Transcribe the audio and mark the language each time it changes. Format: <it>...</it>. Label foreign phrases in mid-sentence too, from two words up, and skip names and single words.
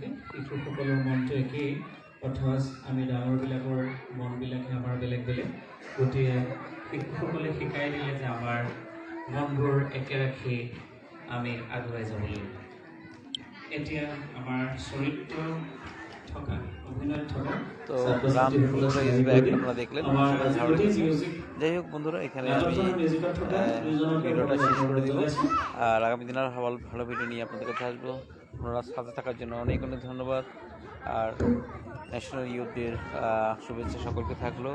<as>শিশুসকলৰ মনটো একেই, অথচ আমি ডাঙৰবিলাকৰ মনবিলাকে আমাৰ বেলেগ বেলেগ। গতিকে শিশুসকলে শিকাই দিলে যে আমাৰ মনবোৰ একে ৰাখি আমি আগুৱাই যাব লাগিব। এতিয়া আমাৰ চৰিত্ৰ থকা অভিনয় থকা</as> <bn>তো রাম সুন্দর</bn> <en>is back</en> <bn>আপনারা দেখলেন, ভালো লেগেছে। যাই হোক বন্ধুরা, এখানে আমি ভিডিওটা শেষ করে দিব, আর আগামী দিন আর ভালো ভিডিও নিয়ে আপনাদের কাছে আসবো। আপনারা সাথে থাকার জন্য অনেক অনেক ধন্যবাদ। আর ন্যাশনাল ইয়ুথ ডের শুভেচ্ছা সকলকে থাকলো।</bn>